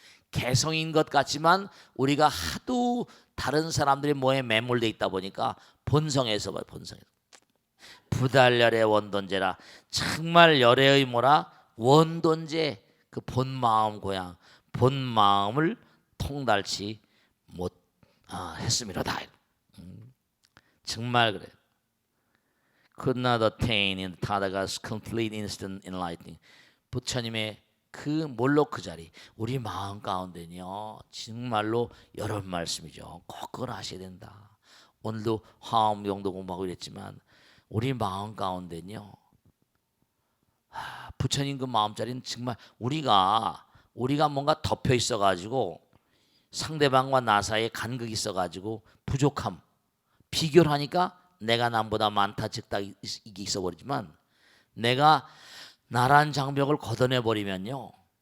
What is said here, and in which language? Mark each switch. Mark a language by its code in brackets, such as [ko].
[ko] 개성인 것 같지만 우리가 하도 다른 사람들의 뭐에 매몰돼 있다 보니까 본성에서 부달열의 원돈제라 정말 열애의 뭐라 원돈제 그 본마음 고향 본마음을 통달치 못 했음이로다. 정말 그래. [en] Could not attain in Tathagata's complete instant enlightening. [ko] 부처님의 그 몰록 그 자리 우리 마음 가운데는요 정말로 여러 말씀이죠. 꼭 그걸 하셔야 된다. 오늘도 화엄경도 공부하고 이랬지만 우리 마음 가운데는요 부처님 그 마음자리는 정말 우리가 뭔가 덮여 있어 가지고 상대방과 나 사이에 간극이 있어 가지고 부족함 비교를 하니까 내가 남보다 많다 적다 이게 있어 버리지만 내가 나란 장벽을 걷어내 버리면요